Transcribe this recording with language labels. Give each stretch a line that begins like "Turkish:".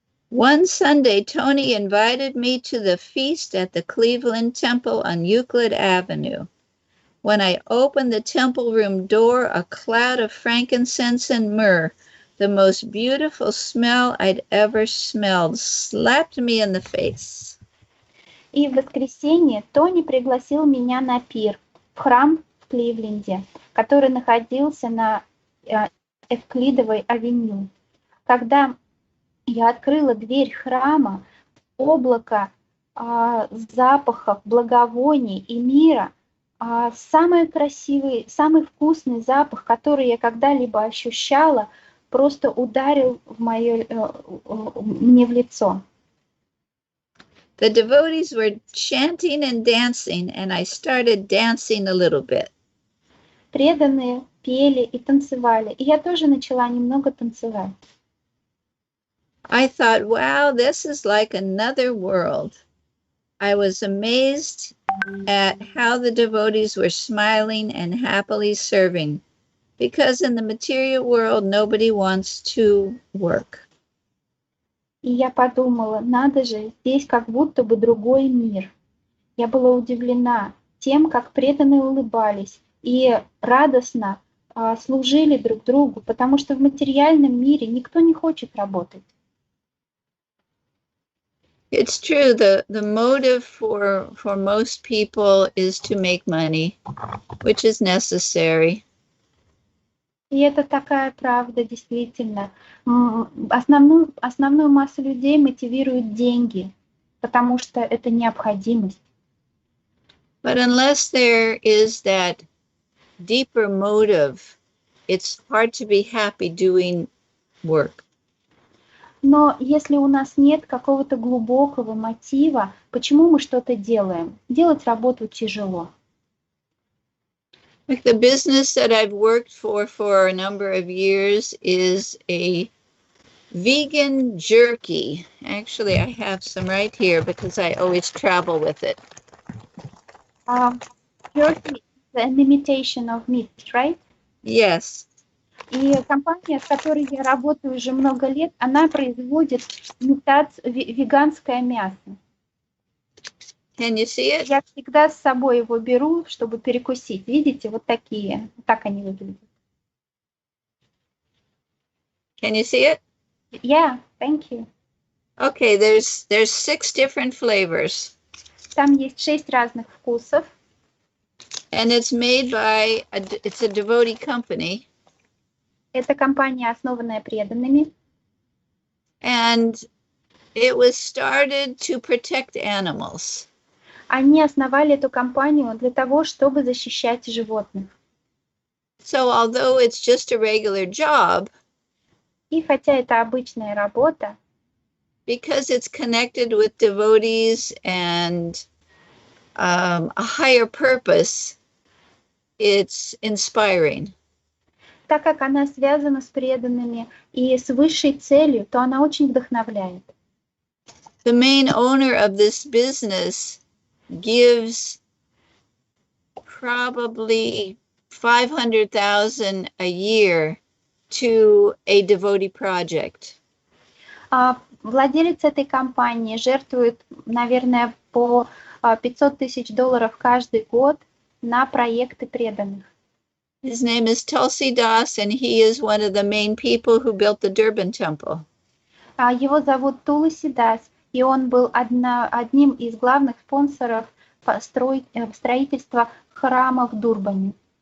English: One Sunday, Tony invited me to the feast at the Cleveland Temple on Euclid Avenue. When I opened the temple room door, a cloud of frankincense and myrrh, the most beautiful smell I'd ever smelled, slapped me in the face.
Russian: И в воскресенье Тони пригласил меня на пир в храм в Кливленде, который находился на Эвклидовой авеню. Когда я открыла дверь храма, облако запахов, благовоний и мира, самый красивый, самый вкусный запах, который я когда-либо ощущала, просто ударил мне в лицо.
English: The devotees were chanting and dancing, and I started dancing a little bit.
Russian: Преданные пели и танцевали, и я тоже начала немного танцевать.
English: I thought, wow, this is like another world. I was amazed at how the devotees were smiling and happily serving, because in the material world, nobody wants to work.
Russian: И я подумала, надо же, здесь как будто бы другой мир. Я была удивлена тем, как преданные улыбались и радостно служили друг другу, потому что в материальном мире никто не хочет работать.
English: It's true, the motive for most people is to make money, which is necessary.
Russian: И это такая правда, действительно. Основную массу людей мотивируют деньги, потому что это необходимость.
English: But unless there is that deeper motive, it's hard to be happy doing work.
Russian: Но если у нас нет какого-то глубокого мотива, почему мы что-то делаем? Делать работу тяжело.
English: Like the business that I've worked for a number of years is a vegan jerky. Actually, I have some right here because I always travel with it. Jerky is an imitation of meat, right? Yes.
Russian: И компания, с которой я работаю уже много лет, она производит веганское мясо.
English: Can you see it?
Russian: Я всегда с собой его беру, чтобы перекусить. Видите, вот такие, так они выглядят.
English: Can you see it? Yeah, thank you. Okay, there's 6 different flavors.
Russian: Там есть 6 разных вкусов.
English: And it's made by, it's a devotee company.
Russian: Это компания, основанная преданными.
English: And it was started to protect animals.
Russian: Они основали эту компанию для того, чтобы защищать животных.
English: So although it's just a regular job,
Russian: и хотя это обычная работа,
English: because it's connected with devotees and a higher purpose, it's inspiring.
Russian: Так как она связана с преданными и с высшей целью, то она очень вдохновляет.
English: The main owner of this business gives probably $500,000 a year to a devotee project.
Russian: Владелец этой компании жертвует, наверное, по $500,000 каждый год на проекты преданных.
English: His name is Tulsi Das, and he is one of the main people who built the Durban temple.
Russian: Его зовут Тулси Дас, и он был одним из главных спонсоров строительства храма в Дурбане.